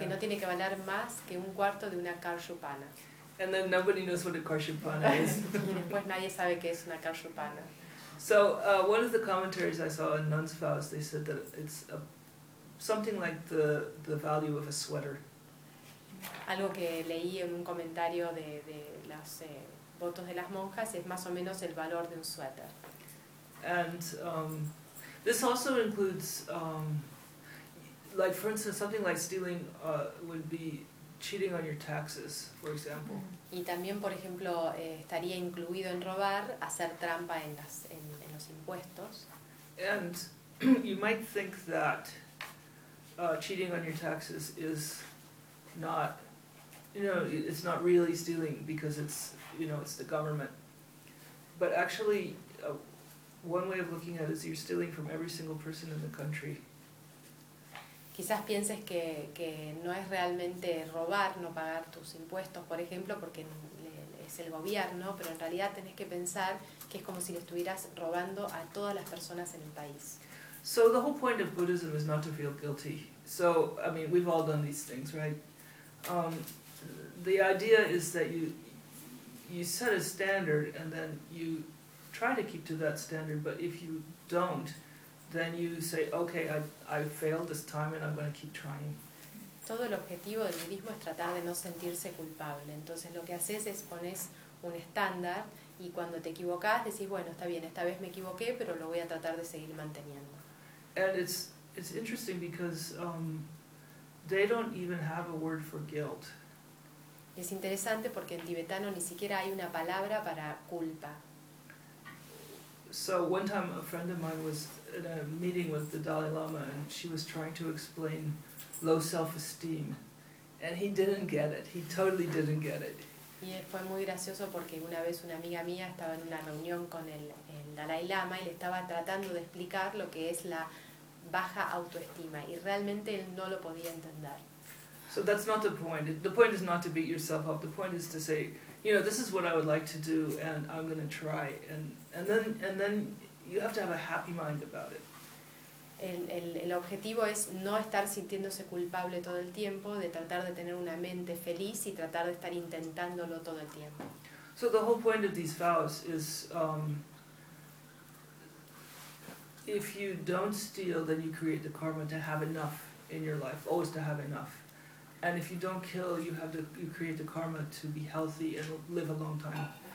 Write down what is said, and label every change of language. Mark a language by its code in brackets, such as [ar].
[es] Que no tiene que valer más que un cuarto de una kashupana. [en] And then nobody knows what a kashupana is. [es] Y después nadie sabe qué es una kashupana. [en] So one of the commentaries I saw in Nuns' Vows, they said that it's something like the value of a sweater. [es] Algo que leí en un comentario de las votos de las monjas es más o menos el valor de un suéter. [en] And this also includes, like for instance, something like stealing would be cheating on your taxes, for example. [es] Y también, por ejemplo, estaría incluido en robar, hacer trampa en los impuestos. [en] And you might think that cheating on your taxes is not, you know, it's not really stealing because it's, you know, it's the government. But actually, one way of looking at it is you're stealing from every single person in the country. [es] Quizás pienses que no es realmente robar, no pagar tus impuestos, por ejemplo, porque es el gobierno, pero en realidad tenés que pensar que es como si le estuvieras robando a todas las personas en el país. [en] So the whole point of Buddhism is not to feel guilty. So, I mean, we've all done these things, right? The idea is that you set a standard and then you try to keep to that standard, but if you don't, then you say, okay, I failed this time and I'm going to keep trying. [es] Todo el objetivo del budismo es tratar de no sentirse culpable. Entonces lo que haces es pones un estándar y cuando te equivocas decís, bueno, está bien, esta vez me equivoqué, pero lo voy a tratar de seguir manteniendo. [en] And it's interesting because they don't even have a word for guilt. [es] Es interesante porque en tibetano ni siquiera hay una palabra para culpa. [en] So one time a friend of mine was in a meeting with the Dalai Lama and she was trying to explain low self-esteem and he didn't get it. He totally didn't get it. [es] Y fue muy gracioso porque una vez una amiga mía estaba en una reunión con el Dalai Lama y le estaba tratando de explicar lo que es la baja autoestima y realmente él no lo podía entender. [en] So that's not the point. The point is not to beat yourself up. The point is to say, you know, this is what I would like to do and I'm going to try and And then you have to have a happy mind about it. [es] El objetivo es no estar sintiéndose culpable todo el tiempo, de tratar de tener una mente feliz y tratar de estar intentándolo todo el tiempo. [en] So the whole point of these vows is if you don't steal, then you create the karma to have enough in your life, always to have enough. And if you don't kill, you create the karma to be healthy and live a long time.